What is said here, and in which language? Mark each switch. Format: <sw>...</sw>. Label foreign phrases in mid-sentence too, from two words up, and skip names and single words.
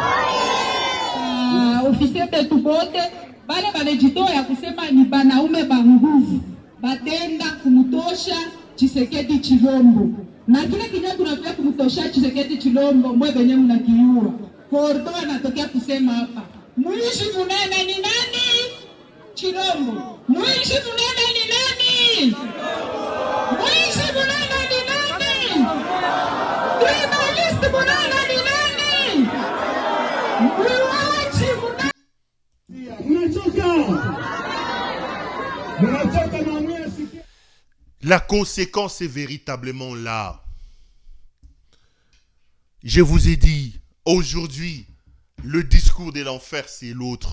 <sw>Ofisi betu bote bale banajitoa kusema ni banaume ba nguvu batenda kumutosha Tshisekedi Chilombo, na kile kinywa tunafia kumutosha Tshisekedi Chilombo mwe benye mnakiua. Kordo anatokea kusema hapa, mwishi munene ni nani? Chilombo. Mwishi munene ni nani? Mwishi munene ni nani? Tribalist munene ni nani? Mwiwachi munene.</sw> <fr>La conséquence est véritablement là. Je vous ai dit, aujourd'hui, le discours de l'enfer, c'est l'autre.</fr>